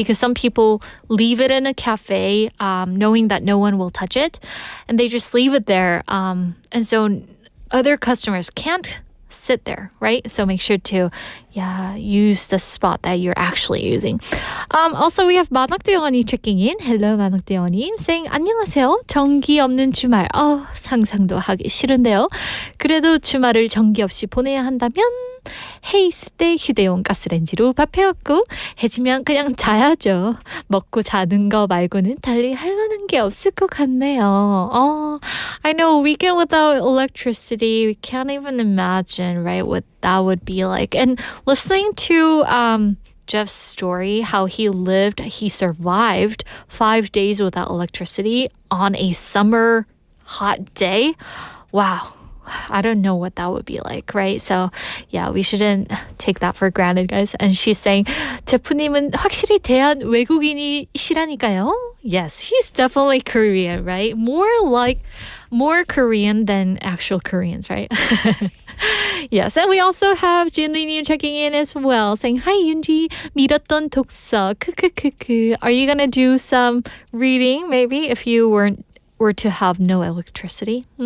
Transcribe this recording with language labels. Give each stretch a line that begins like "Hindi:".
English: Because some people leave it in a cafe knowing that no one will touch it, and they just leave it there. And so other customers can't sit there, right? So make sure to use the spot that you're actually using. Also, we have 만학대원이 checking in. Hello, 만학대원님. Saying,
Korean: 안녕하세요. 전기 없는 주말. 상상도 하기 싫은데요. 그래도 주말을 전기 없이 보내야 한다면 해 있을 때 휴대용 가스레인지로 밥 해왔고 해지면 그냥 자야죠. 먹고 자는 거 말고는 달리 할 만한 게 없을 것 같네요.
English: I know a weekend without electricity, we can't even imagine, right, what that would be like. And listening to Jeff's story, how he survived 5 days without electricity on a summer hot day. Wow. I don't know what that would be like, right? So, yeah, we shouldn't take that for granted, guys. And she's saying,
Korean: 제프님은 확실히 대한 외국인이시라니까요.
English: Yes, he's definitely Korean, right? More Korean than actual Koreans, right? Yes, and we also have Junli checking in as well, saying, Hi, Yoonji,
Korean: 미뤘던 독서, 크크크크.
English: Are you going to do some reading, maybe, if you were to have no electricity?